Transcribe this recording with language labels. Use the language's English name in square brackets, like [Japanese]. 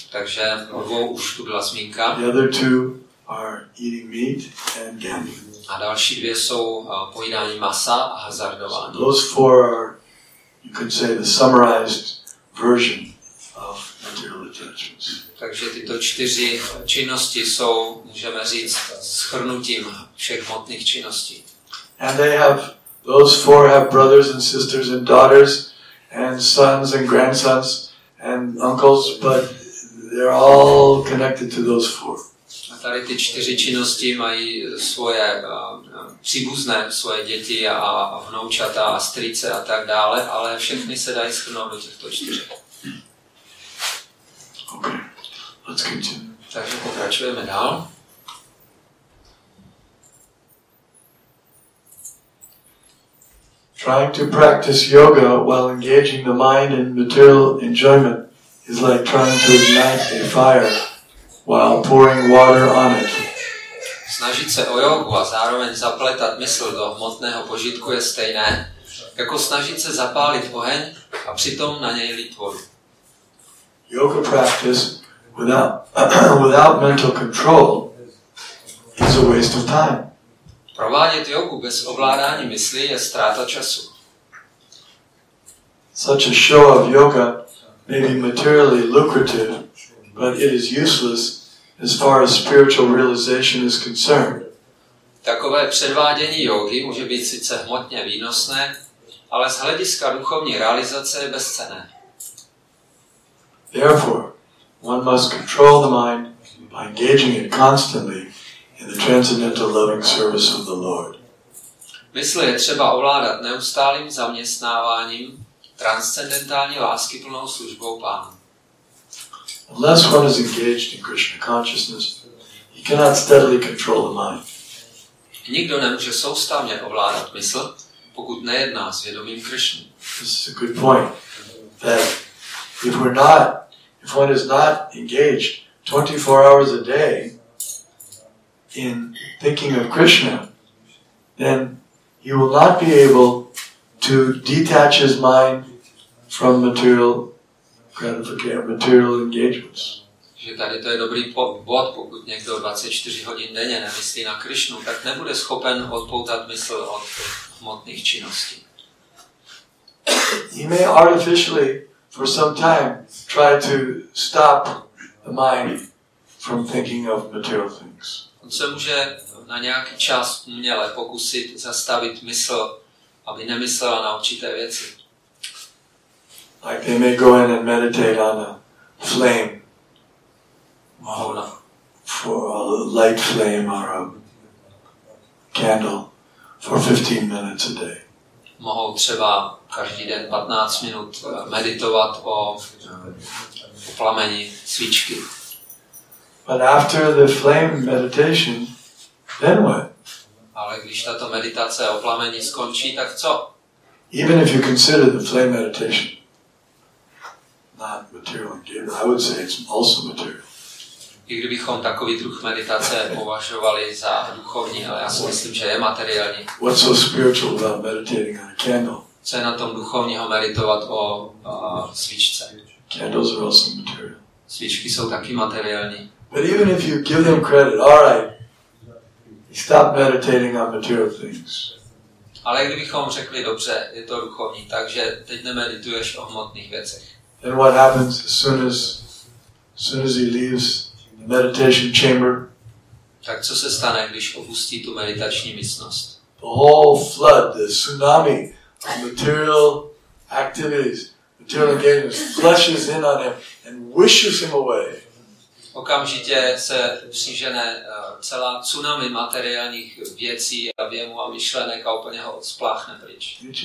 [Czech] Takže o 2 už tu byla zmínka. [English] The other 2 are eating meat and gambling. [Czech] A další 2 jsou pojídání masa a hazardování. [English] Those 4 are, you could say, the summarized version of material attachments. [Czech] Takže tyto 4 činnosti jsou, můžeme říct, shrnutím všech hmotných činností. [English] And those 4 have brothers and sisters and daughters and sons and grandsons and uncles, but they're all connected to those 4. [Czech] A tady ty 4 činnosti mají svoje příbuzné, svoje děti a vnoučata a strýce a tak dále, ale všechny se dají shrnout do těchto 4. [English] Okay, let's continue. [Czech] Takže pokračujeme dál. [English] Trying to practice yoga while engaging the mind in material enjoyment is like trying to ignite a fire while pouring water on it. [Czech] Snažit se o jogu a zároveň zapletat mysl do hmotného požitku je stejné, jako snažit se zapálit oheň a přitom na něj lít vodu. [English] Yoga practice without mental control is a waste of time. [Czech] Provádět jogu bez ovládání mysli je ztráta času. [English] Such a show of yoga may be materially lucrative, but it is useless as far as spiritual realization is concerned. [Czech] Takové předvádění jógy může být sice hmotně výnosné, ale z hlediska duchovní realizace je bezcenné. [English] Therefore, one must control the mind by engaging it constantly in the transcendental loving service of the Lord. [Czech] Mysl je třeba ovládat neustálým zaměstnáváním transcendentální láskyplnou službou Pánu. [English] Unless one is engaged in Krishna consciousness, he cannot steadily control the mind. [Czech] Nikdo nemůže soustavně ovládat mysl, pokud nejedná s vědomím Krishny. [English] This is a good point. That if one is not engaged 24 hours a day in thinking of Krishna, then he will not be able to detach his mind from material gratification, material engagements. [Czech] Že tady to je dobrý bod, pokud někdo 24 hodin denně nemyslí na Krishnu, tak nebude schopen odpoutat mysl od hmotných činností. [English] He may artificially, for some time, try to stop the mind from thinking of material things. [Czech] On se může na nějaký čas uměle pokusit zastavit mysl, aby nemyslela na určité věci. [English] Like they may go in and meditate on a flame, for a light flame or a candle for 15 minutes a day. [Czech] Mohou třeba každý den 15 minut meditovat o plameni svíčky. [English] But after the flame meditation, then what? [Czech] Ale když tato meditace o plameni skončí, tak co? [English] Even if you consider the flame meditation not material engagement, I would say it's also material. [Czech] I kdybychom takový druh meditace považovali za duchovní, ale já si myslím, že je materiální. [English] What's so spiritual about meditating on a candle? [Czech] Co je na tom duchovního meditovat o svíčce? [English] Candles are also material. [Czech] Svíčky jsou taky materiální. [English] But even if you give them credit, all right, stop meditating on material things. [Czech] Ale kdybychom řekli, dobře, je to duchovní, takže teď nemedituješ o hmotných věcech. [English] Then what happens as soon as he leaves the meditation chamber? [Czech] Tak co se stane, když opustí tu meditační místnost? [English] The whole flood, the tsunami of material activities, material engagements, flushes in on him and wishes him away. [Czech] Okamžitě se přižene celá tsunami materiálních věcí a věmů a myšlenek a úplně ho odspláchne pryč.